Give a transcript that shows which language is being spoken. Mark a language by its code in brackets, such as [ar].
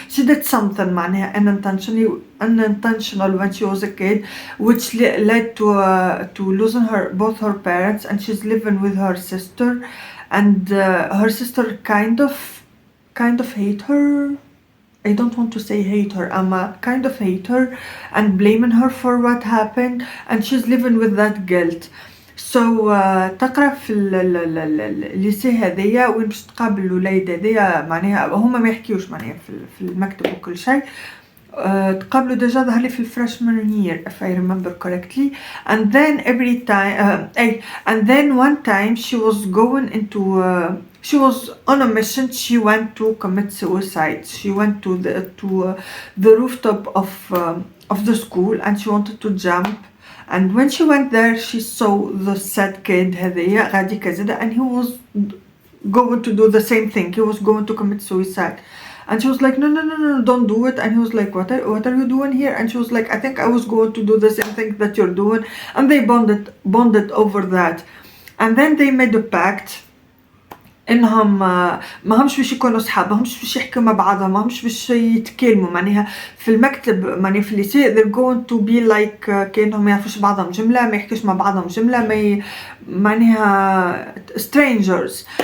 [en] She did something [ar] معناها [en] unintentional when she was a kid, which led to losing both her parents, and she's living with her sister, and her sister kind of hate her. I don't want to say hate her, kind of hate her and blaming her for what happened, and she's living with that guilt. [ar] So تقرأ في الليسي هذيا وين باش تقابل الولاد هذيا معناها هما ما يحكيوش معناها في المكتب وكل شيء. تقابلوا ديجا ظهر لي في [en] freshman year if I remember correctly. And then every time and then one time she was going into she was on a mission. She went to commit suicide. She went to the rooftop of the school and she wanted to jump. And when she went there she saw the sad kid [ar] هذايا غادي كزدا [en] and he was going to do the same thing. He was going to commit suicide. And she was like, no, don't do it. And he was like, what are you doing here? And she was like, I think I was going to do the same thing that you're doing. And they bonded over that. And then they made a pact [ar] انهم ما همش باش يكونوا صحاب، ما همش باش يحكوا مع بعضهم، ما همش باش يتكلموا معناها في المكتب معني في الليسي [en] they're going to be like [ar] كأنهم ما يعرفوش بعضهم جملة، ما يحكوش مع بعضهم جملة، معناها [en] strangers.